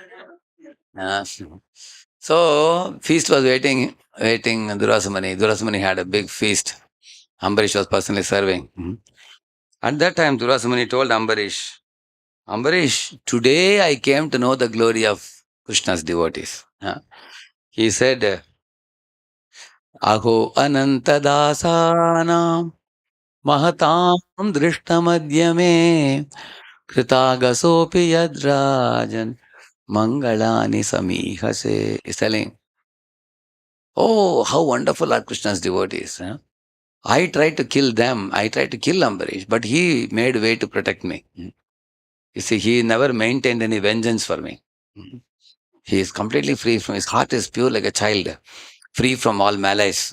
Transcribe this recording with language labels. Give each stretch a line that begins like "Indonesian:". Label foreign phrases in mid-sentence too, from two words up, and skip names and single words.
English: So feast was waiting Durvasa Muni. Durvasa Muni had a big feast. Ambarish was personally serving. At that time, Durvasa Muni told Ambarish, Ambarish, today I came to know the glory of Krishna's devotees. He said,
Sanskrit: अहो अनन्तदासानां महतां दृष्टमद्य मे कृतागसोऽपि यद्राजन् मङ्गलानि समीहसे.
English: He's telling, oh, how wonderful are Krishna's devotees. I tried to kill them. I tried to kill Ambarish, but he made way to protect me. You see, he never maintained any vengeance for me. He is completely free from his heart is pure like a child, free from all malice.